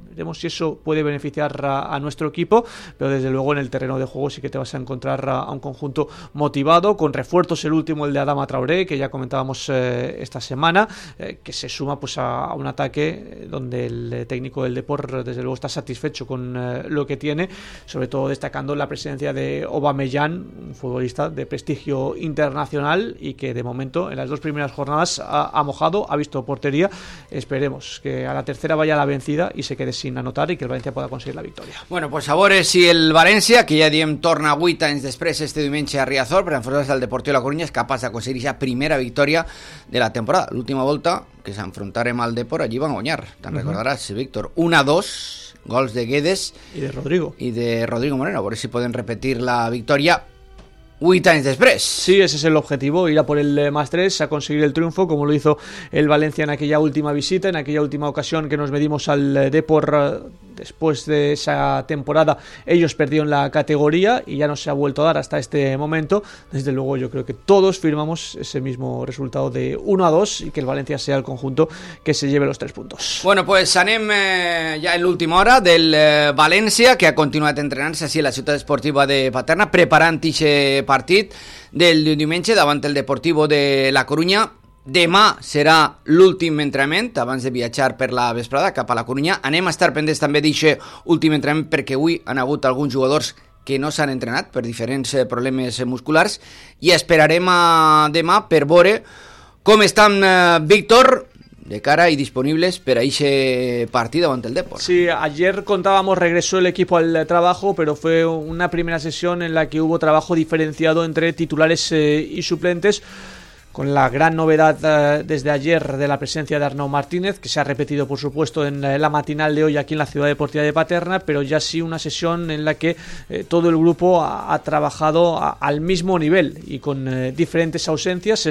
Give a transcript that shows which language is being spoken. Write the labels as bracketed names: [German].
[Spanish] Veremos si eso puede beneficiar a nuestro equipo, pero desde luego en el terreno de juego sí que te vas a encontrar a un conjunto motivado, con refuerzos, el último, el de Adama Traoré, que ya comentábamos esta semana, que se suma pues a un ataque donde el técnico del Depor desde luego está satisfecho con lo que tiene, sobre todo destacando la presencia de Aubameyang, un futbolista de prestigio internacional y que de momento en las dos primeras jornadas ha mojado, ha visto portería. Esperemos que a la tercera vaya la vencida y se quede sin anotar y que el Valencia pueda conseguir la victoria. [Catalan] Bueno, pues sabores y el Valencia, que ya diem torna a 8 anys després este diumenge a Riazor, per enfrontar-se al Deportiu de la Coruña, és capaç de aconseguir la primera victòria de la temporada. L'última volta que s'enfrontarem al Depor, allí van guanyar. Te'n recordaràs, Víctor, 1-2, gols de Guedes i de Rodrigo. I de Rodrigo Moreno, a veure si podem repetir la victòria 8 anys després. [Spanish] Sí, ese es el objetivo, ir a por el más 3, a conseguir el triunfo, como lo hizo el Valencia en aquella última visita, en aquella última ocasión que nos medimos al Depor. Después de esa temporada ellos perdieron la categoría y ya no se ha vuelto a dar hasta este momento. Desde luego yo creo que todos firmamos ese mismo resultado de 1-2 y que el Valencia sea el conjunto que se lleve los 3 puntos. [Catalan] Bueno, pues anem ya en l'última hora del Valencia, que ha continuat entrenant-se així a la ciutat esportiva de Paterna, preparant ixe partit del diumenge davant el Deportivo de la Coruña. Demà serà l'últim entrenament abans de viatjar per la vesprada cap a la Coruña. Anem a estar pendents també d'aquest últim entrenament perquè avui han hagut alguns jugadors que no s'han entrenat per diferents problemes musculars i esperarem a demà per veure com estan Víctor de cara [Spanish] y disponibles para ese partido ante el Depor. Sí, ayer contábamos, regresó el equipo al trabajo, pero fue una primera sesión en la que hubo trabajo diferenciado entre titulares y suplentes, con la gran novedad desde ayer de la presencia de Arnau Martínez, que se ha repetido por supuesto en la matinal de hoy aquí en la Ciudad Deportiva de Paterna, pero ya sí una sesión en la que todo el grupo ha trabajado al mismo nivel y con diferentes ausencias.